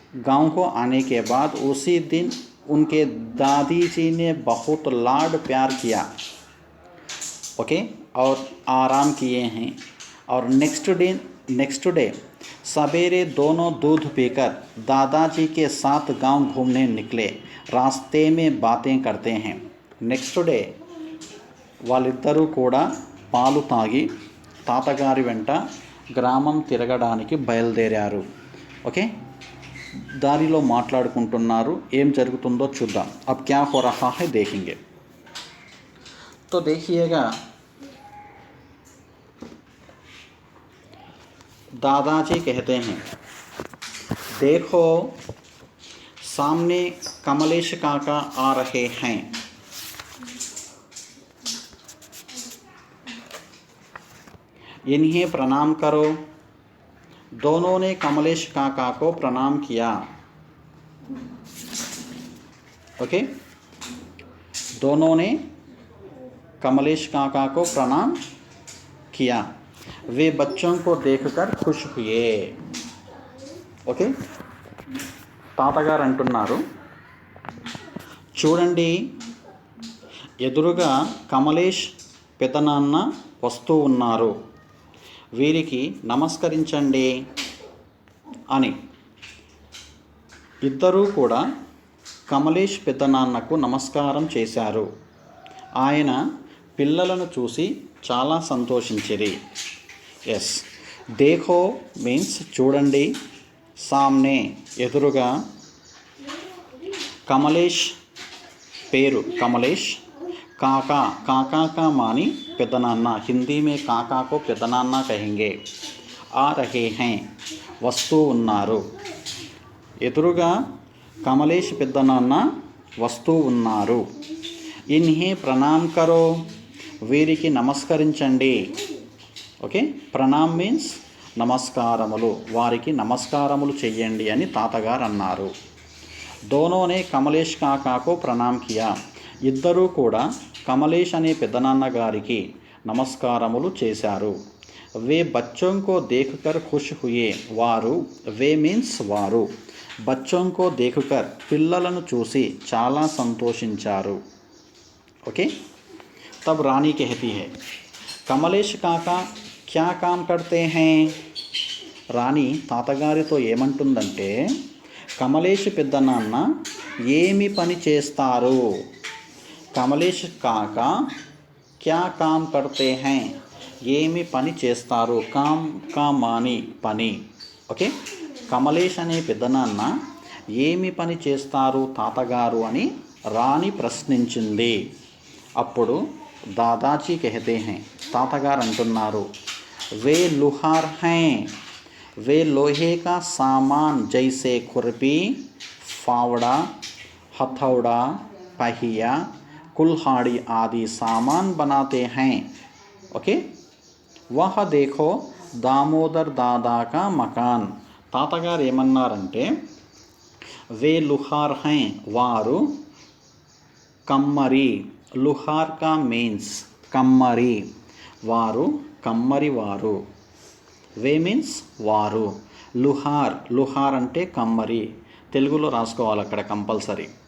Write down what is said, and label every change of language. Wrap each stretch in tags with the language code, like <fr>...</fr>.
<hi>गांव को आने के बाद उसी दिन उनके दादी जी ने बहुत लाड प्यार किया, ओके, और आराम किए हैं। और नेक्स्ट डे सवेरे दोनों दूध पीकर दादाजी के साथ गांव घूमने निकले। रास्ते में बातें करते हैं।</hi> <te>नेक्स्ट डे వాళ్ళిద్దరూ కూడా పాలు తాగి తాతగారి వెంట గ్రామం తిరగడానికి బయలుదేరారు, ఓకే। దారిలో మాట్లాడుకుంటున్నారు। ఏం జరుగుతుందో చూద్దాం।</te> <hi>अब क्या हो रहा है देखेंगे। तो देखिएगा, दादाजी कहते हैं, देखो सामने कमलेश काका आ रहे हैं। इन्हें प्रणाम करो। दोनों ने कमलेश काका को प्रणाम किया, ओके। दोनों ने कमलेश काका को प्रणाम किया। वे बच्चों को देखकर खुश हुए, ఓకే।</hi> <te>తాతగారు అంటున్నారు, చూడండి, ఎదురుగా కమలేష్ పెదనాన్న వస్తూ ఉన్నారు, వీరికి నమస్కరించండి అని. ఇద్దరూ కూడా కమలేష్ పెదనాన్నకు నమస్కారం చేశారు. ఆయన పిల్లలను చూసి చాలా సంతోషించిరి. ఎస్, దేఖో మీన్స్ చూడండి, సామ్నే ఎదురుగా, కమలేష్ పేరు కమలేష్, काका,</te> <hi>काका का मानी पेदनाना, हिंदी में काका को पेदनाना कहेंगे। आ रहे हैं,</hi> <te>वस्तु उन्नारू, ఎదురుగా కమలేష్ పెద్దనాన్న వస్తూ ఉన్నారు.</te> <hi>ఇన్హే ప్రణామ్ కరో,</hi> <te>వీరికి నమస్కరించండి, ఓకే. ప్రణామ్ మీన్స్ నమస్కారములు, వారికి నమస్కారములు చెయ్యండి అని తాతగారు అన్నారు. దోనోనే కమలేష్ కాకాకు ప్రణామ్ కియా, ఇద్దరూ కూడా కమలేష్ అనే పెద్దనాన్న గారికి నమస్కారములు చేశారు.</te> <hi>వే బచ్చోं को देखकर खुश हुए,</hi> <te>వారు, వే మీన్స్ వారు,</te> <hi>బచ్చోं को देखकर</hi> <te>పిల్లలను చూసి చాలా సంతోషించారు, ఓకే।</te> <hi>तब रानी कहती है, कमलेश काका क्या काम करते हैं।</hi> <te>రాణి తాతగారితో ఏమంటుందంటే, కమలేష్ పెద్దనాన్న ఏమి పని చేస్తారు.</te> <hi>కమలేష్ కాకా క్యా కామ్ కర్తే హై,</hi> <te>ఏమి పని చేస్తారు.</te> <hi>కామ్ కా మాని</hi> <te>పని, ఓకే. కమలేష్ అనే పెద్దనాన్న ఏమి పని చేస్తారు తాతగారు అని రాణి ప్రశ్నించింది.</te> <hi>అప్పుడు దాదాజీ కహతే హై,</hi> <te>తాతగారు అంటున్నారు,</te> <hi>వే లుహార్ హై, वे लोहे का सामान जैसे खुरपी, फावड़ा, हथौड़ा, पहिया, कुल्हाड़ी आदि सामान बनाते हैं, ओके। వహ దేఖో దామోదర్ దాదా కా మకాన్.</hi> <te>తాతగారు ఏమన్నారంటే</te> <hi>వే లుహార్ హై,</hi> <te>వారు కమ్మరి. లుహార్ కా మీన్స్ కమ్మరి, వారు కమ్మరి వారు. వే మీన్స్ వారు, లుహార్, లుహార్ అంటే కమ్మరి, తెలుగులో రాసుకోవాలి అక్కడ కంపల్సరీ.</te>